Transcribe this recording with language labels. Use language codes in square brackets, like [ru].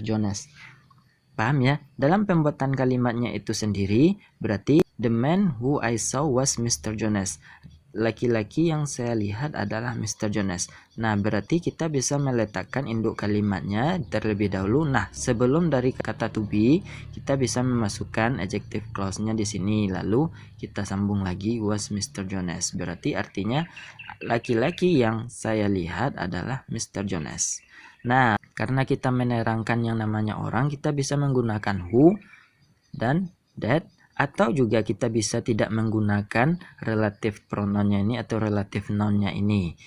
[id] Jonas. Paham ya? Dalam pembuatan kalimatnya itu sendiri, berarti [en] the man who I saw was Mr. Jonas. [id] Laki-laki yang saya lihat adalah Mr. Jonas. Nah, berarti kita bisa meletakkan induk kalimatnya terlebih dahulu. Nah, sebelum dari kata to be, kita bisa memasukkan adjective clause-nya di sini. Lalu kita sambung lagi was Mr. Jonas. Berarti artinya laki-laki yang saya lihat adalah Mr. Jonas. Nah, karena kita menerangkan yang namanya orang, kita bisa menggunakan who dan that, atau juga kita bisa tidak menggunakan relative pronounnya ini atau relative noun-nya ini.